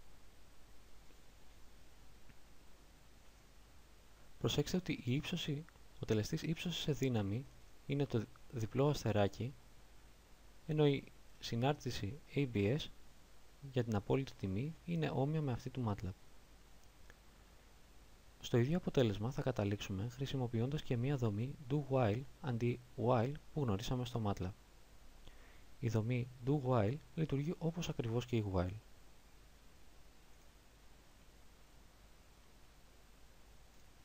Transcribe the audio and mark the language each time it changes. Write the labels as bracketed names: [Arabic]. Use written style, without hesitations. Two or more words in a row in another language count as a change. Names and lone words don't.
[Greek] Προσέξτε ότι ο τελεστής ύψωσης σε δύναμη είναι το διπλό αστεράκι, ενώ η συνάρτηση ABS για την απόλυτη τιμή είναι όμοια με αυτή του MATLAB. Στο ίδιο αποτέλεσμα θα καταλήξουμε χρησιμοποιώντας και μία δομή do-while αντί while που γνωρίσαμε στο MATLAB. Η δομή do-while λειτουργεί όπως ακριβώς και η while.